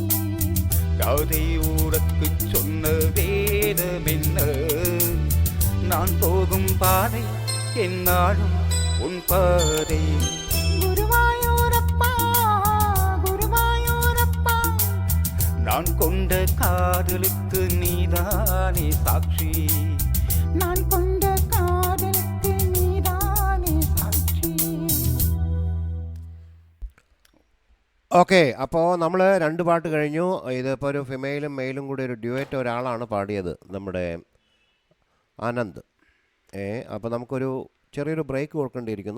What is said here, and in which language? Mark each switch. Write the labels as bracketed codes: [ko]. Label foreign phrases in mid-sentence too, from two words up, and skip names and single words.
[ta] யாதை ஊரக்கு சொன்ன வேதமென்ன, நான் போகும் பாதை என்னாலும் உன் பாதை. குருவாயூரப்பா குருவாயூரப்பா, நான் கொண்ட காதலுக்கு நீதானே சாட்சி. நான் கொண்ட காதலுக்கு நீதானே சாட்சி. [ml] ഓക്കെ, അപ്പോൾ നമ്മൾ 2 പാട്ട് കഴിഞ്ഞു. ഇതിപ്പോൾ ഒരു ഫിമെയിലും മെയിലും കൂടി ഒരു ഡ്യുവറ്റ് ഒരാളാണ് പാടിയത്, നമ്മുടെ ആനന്ദ്. അപ്പോൾ നമുക്കൊരു ചെറിയൊരു ബ്രേക്ക് കൊടുക്കേണ്ടിയിരിക്കുന്നു.